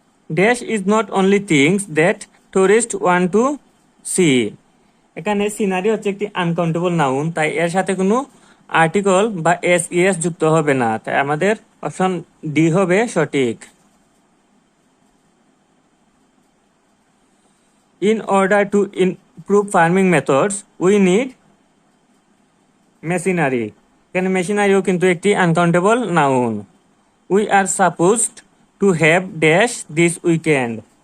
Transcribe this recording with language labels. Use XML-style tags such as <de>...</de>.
<en>Dash is not only things that tourist want to see.</en> <bn>এখানে scenery হচ্ছে একটি uncountable noun, তাই এর সাথে কোনো আর্টিকল বা এস যুক্ত হবে না, তাই আমাদের অপশন ডি হবে সঠিক।</bn> <en>In order to improve farming methods, we need machinery.</en> <bn>এখানে মেশিনারিও কিন্তু একটি uncountable noun.</bn> <en>We are supposed to have dash this weekend.</en>